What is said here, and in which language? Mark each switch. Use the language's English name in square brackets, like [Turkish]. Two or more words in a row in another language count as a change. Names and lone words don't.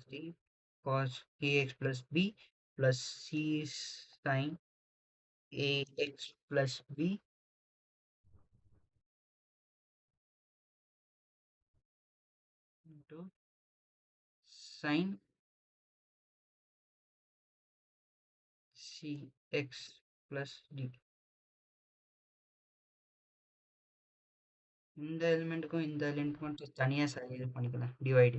[English] d cos ax plus b plus c sin ax plus b into sin cx plus d. [Tamil] இந்த எலிமெண்ட்டுக்கும் இந்த எலிமெண்ட்டுக்கும் தனியாக இது பண்ணிக்கலாம் டிவைடு.